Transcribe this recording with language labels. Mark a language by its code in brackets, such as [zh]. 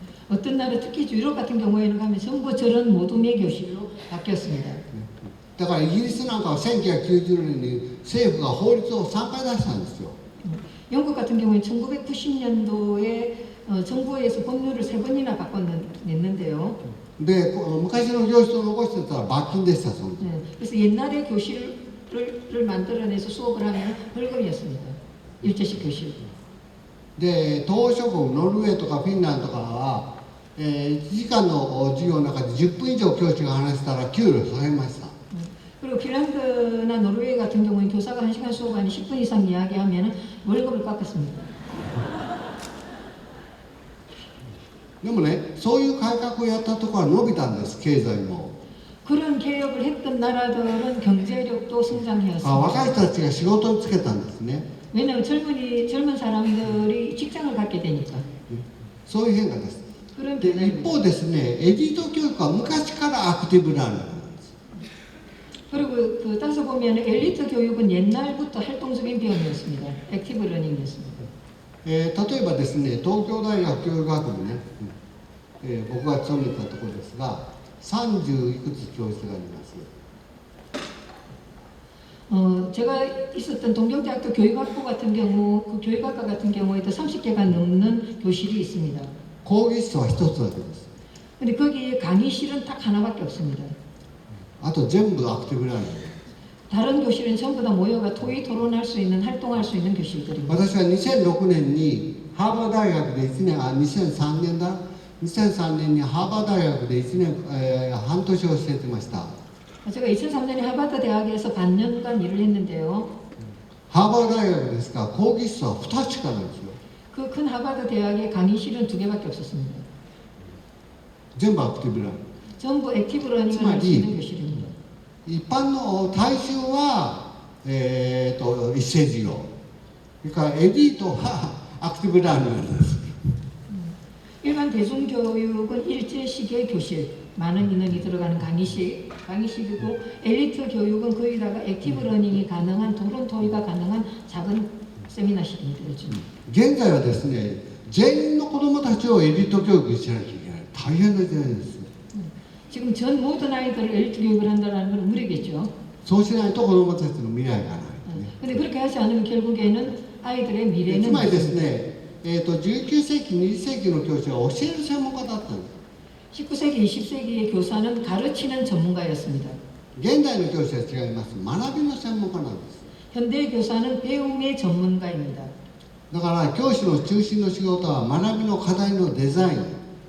[ko] 어떤 나라 특히 유럽 같은 경우에는 가면 전부 저런 모둠의 교실로 바뀌었습니다. [ja] だからイギリスなんかは1990年に政府が法律を3回出したんですよ。 [ko] 영국 같은 경우에 1990년도에 정부에서 법률을 3번이나 바꿔냈는데요. [ja] で、昔の教室を残してたら罰金でした。その時 [ko] 그래서 옛날에 교실을 만들어내서 수업을 하면 벌금이었습니다. 일제식 교실. [ja] で、東諸国ノルウェーとかフィンランドとかは、1時間の授業の中で10分以上教師が話したら給料下げました。 [ko] 그리고 핀란드나 노르웨이 같은 경우는 교사가 1시간 수업 안에 10분 이상 이야기하면 월급을 깎았습니다. [ja] でもね、そういう改革をやったところは伸びたんです、経済も。 [ko] 그런 개혁을 했던 나라들은 경제력도 성장해왔습니다. [ja] 若い人たちが仕事をつけたんですね。 [ko] 왜냐하면 젊은 사람들이 직장을 갖게 되니까. [ja] そういう変化です。 [ko] 그런 [ja] で [ko] 변화입니다. [ja] 一方ですね、エリート教育は昔からアクティブラーニングなんです。 [ko] 그리고 그 따서 보면 엘리트 교육은 옛날부터 활동적인 비용이었습니다. 액티브 러닝이었습니다. [ja] 例えばですね、東京大学教育学部ね、僕が勤めたところですが、30いくつ教室があります。 [ko] 제가 있었던 동경대학교 교육학부 같은 경우, 그 교육학과 같은 경우에도 30개가 넘는 교실이 있습니다. [ja] 講義室は一つだけです。 [ko] 근데 거기에 강의실은 딱 하나밖에 없습니다. [ja] あと全部アクティブラーニング。 [ko] 다른 교실은 전부 다 모여가 토의 토론할 수 있는, 활동할 수 있는 교실들입니다. [ja] 私は2006年にハーバー大学で1年、2003年だ、2003年にハーバー大学で1年、半年を教えてました。 [ko] 제가 2003년에 하버드 대학에서 반년간 일을 했는데요. [ja] ハーバー大学ですが、講義室は2つしかないんですよ。 [ko] 그 큰 하버드 대학의 강의실은 2개밖에 없었습니다. [ja] 全部アクティブラーニング。 [ko] 전부 액티브 러닝을 할 수 있는 교실입니다. [ja] 一般の大衆は、一斉授業。それからエリートはアクティブラーニングなんです。 [ko] 일반 대중교육은 일제식의 교실, 많은 인원이 들어가는 강의식이고 엘리트 교육은 거기다가 액티브 러닝이 가능한 토론 토의가 가능한 작은 세미나식입니다. 그렇죠? [ja] 現在はですね、全員の子どもたちをエリート教育にしなきゃいけない。大変な時代です。 [ko] 지금 전 모든 아이들을 엘리트 교육을 한다는 건 무리겠죠. [ja] そうしないと子どもたちの未来がない。 [ko] 근데 그렇게 하지 않으면 결국에는 아이들의 [ja] つ [ko] 미래는 [ja] まりですね、19世紀、20世紀の教師は教える専門家だったんです。 [ko] 19세기, 20세기의 교사는 가르치는 전문가였습니다. [ja] 現代の教師は違います。学びの専門家なんです。 [ko] 현대 교사는 배움의 전문가입니다. [ja] だから教師の中心の仕事は学びの課題のデザイン。